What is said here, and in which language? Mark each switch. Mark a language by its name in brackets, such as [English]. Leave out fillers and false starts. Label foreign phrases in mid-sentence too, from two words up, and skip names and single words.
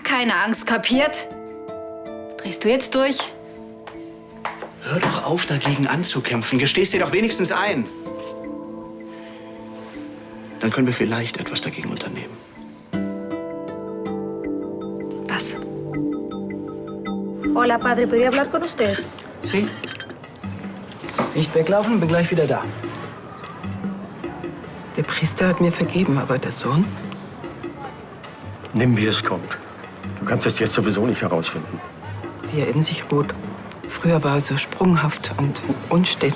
[German] Ich habe keine Angst, kapiert? Drehst du jetzt durch? Hör doch auf, dagegen anzukämpfen. Gestehst dir doch wenigstens ein. Dann können wir vielleicht etwas dagegen unternehmen. Was? [Spanish] Hola, padre, ¿podría hablar con usted? [German] Sie? Nicht weglaufen, bin gleich wieder da. Der Priester hat mir vergeben, aber der Sohn? Nimm, wie es kommt. Du kannst es jetzt sowieso nicht herausfinden. Wie er in sich ruht. Früher war er so sprunghaft und unstet.